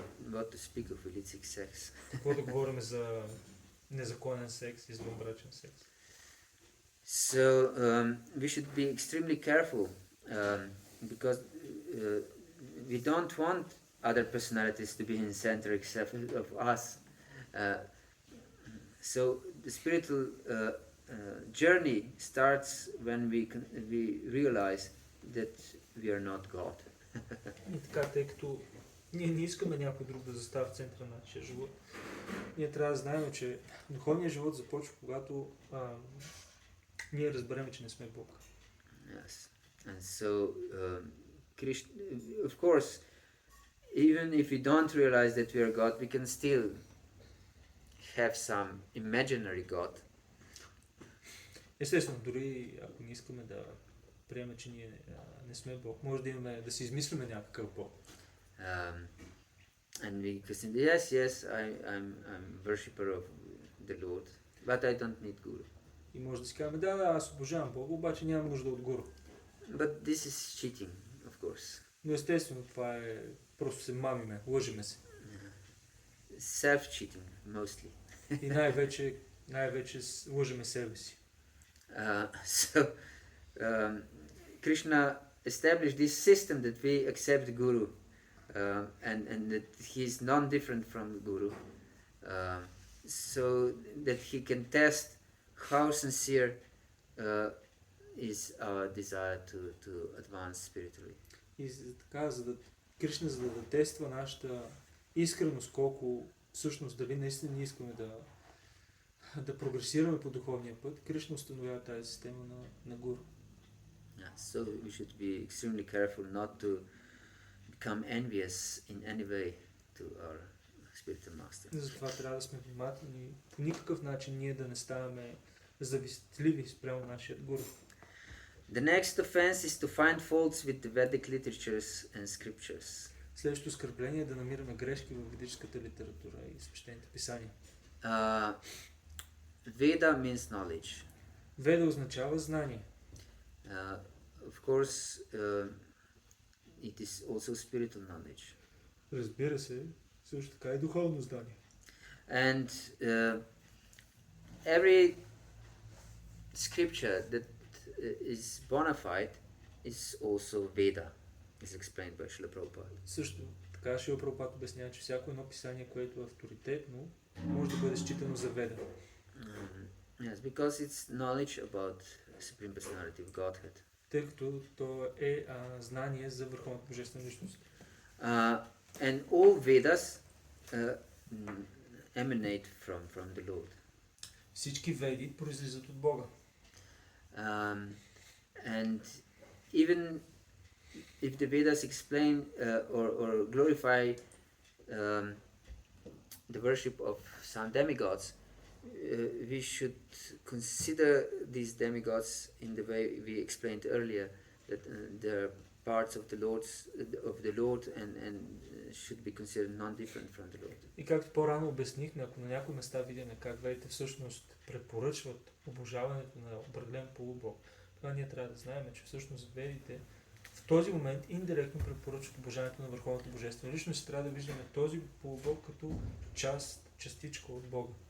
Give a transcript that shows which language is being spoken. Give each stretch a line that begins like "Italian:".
English: What to speak of illicit sex.
Bulgarian: Какво да говорим за незаконен секс, извънбрачен секс.
English: So we should be extremely careful because we don't want other personalities to be in center except of us. So the spiritual journey starts when we realize that we are not God.
Bulgarian: И така, тъй като ние не искаме някой друг да застава в центъра на нашия живот, ние трябва да знаем, че духовният живот започва, когато ние разберем, че не сме Бог.
English: Yes. And so Krishna, of course, even if we don't realize that we are God, we can still have some imaginary God.
Bulgarian: Естествено, дори ако не искаме да приемем, че ние не сме Бог, може да имаме, да си измислиме някакъв Бог.
English: And we can say, yes, I'm worshipper of the Lord, but I don't need guru.
Bulgarian: И може да си кажем, да, аз обожавам Бога, обаче нямам нужда от гуру.
English: But this is cheating, of course.
Bulgarian: Но естествено, това е просто се мамиме, лъжиме се.
English: Self-cheating, mostly.
Bulgarian: И най-вече лъжиме себе си.
English: So Krishna established this system that we accept Guru and that he is non-different from the Guru, so that he can test how sincere is our desire to advance spiritually.
Bulgarian: И така, Кришна, за да тества нашата искреност, колко всъщност дали наистина ние искаме да прогресираме по духовния път, Кришна установява тази система на гуру.
English: Yeah, so we should be extremely careful not to become envious in any way to our spiritual master.
Bulgarian: Затова трябва да сме внимателни, по никакъв начин ние да не ставаме завистливи спрямо нашия гуру.
English: The next offense is to find faults with the Vedic literatures and scriptures.
Bulgarian: Следващото оскърбление е да намираме грешки в ведическата литература и свещените писания.
English: Veda means knowledge.
Bulgarian: Веда означава знание.
English: Of course, it is also spiritual knowledge.
Bulgarian: Разбира се, също така и духовно знание.
English: And every scripture that is bona fide is also Veda, is explained by Srila Prabhupada.
Bulgarian: Също така Шрила Прабхупад обяснява, че всяко едно писание, което е авторитетно, може да бъде считано за Веда.
English: Yes, because it's knowledge about Supreme Personality of Godhead.
Bulgarian: Тъй като то е знание за върховната божествена личност.
English: And all Vedas emanate from the Lord.
Bulgarian: Всички веди произлизат от Бога.
English: And even if the Vedas explain or glorify the worship of some demigods, we should consider these demigods in the way we explained earlier, that they're parts of the Lord and should be considered non-different from the Lord.
Bulgarian: И както по-рано обяснихме, ако на някои места видим как ведите всъщност препоръчват обожаването на определен полубог, това ние трябва да знаем, че всъщност ведите В този момент индиректно препоръчват обожанието на върховната божествена личност и трябва да виждаме този полубог като частичка от Бога.